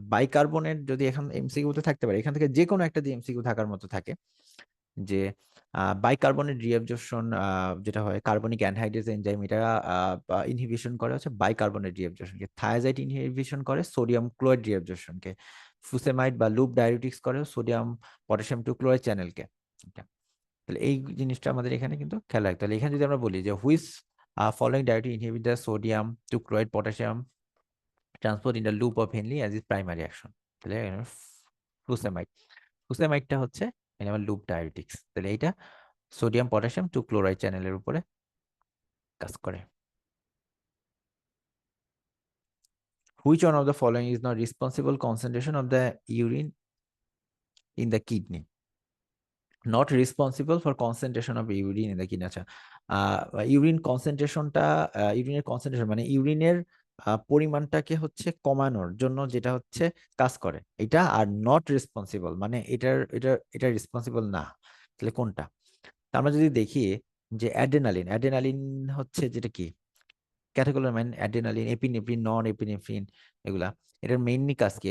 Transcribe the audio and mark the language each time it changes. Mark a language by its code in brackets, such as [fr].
[bn] Bicarbonate যদি এখন এমসিকিউতে থাকতে পারে, এখান থেকে যে কোনো একটা দিয়ে এমসিকিউ থাকার মতো থাকে, যে বাইকার্বনেট রিঅ্যাবজর্পশন যেটা হয় কার্বনিক অ্যানহাইড্রেজ এনজাইম, এটা ইনহিবিশন করে হচ্ছে বাইকার্বনেট রিঅ্যাবজর্পশনকে। থায়াজাইড ইনহিবিশন করে সোডিয়াম ক্লোরাইড রিঅ্যাবজর্পশনকে। ফুসেমাইড বা লুপ ডায়াবেটিক্স করে সোডিয়াম পটাশিয়াম টু ক্লোরাইড চ্যানেলকে। তাহলে এই জিনিসটা আমাদের এখানে কিন্তু খেয়াল রাখতে হবে। এখানে যদি আমরা বলি যে which [en] following directly inhibit the sodium to chloride potassium transport in the loop of Henle as its primary action, [bn] তাহলে ফুসেমাইড, ফুসেমাইডটা হচ্ছে এটা আমার লুপ ডায়াবেটিক্স। [en] তাহলে এইটা sodium potassium two chloride চ্যানেলের উপরে কাজ করে। Which one of the following is not responsible concentration of the urine in the kidney? Not responsible for concentration of urine in the kidney। [bn] আচ্ছা, ইউরিন কনসেন্ট্রেশনটা, ইউরিনের কনসেন্ট্রেশন মানে ইউরিনের পরিমাণটাকে হচ্ছে কমানোর জন্য যেটা হচ্ছে কাজ করে এটা, আর নট রেসপন্সিবল মানে এটা রেসপন্সিবল না। তাহলে কোনটা? তা আমরা যদি দেখি যে অ্যাড্রেনালিন, অ্যাড্রেনালিন হচ্ছে যেটা কি ক্যাটেকোলামাইন, অ্যাড্রেনালিন, এপিনেফ্রিন, নন এপিনেফ্রিন, এগুলা এটার মেইনলি কাজ কি?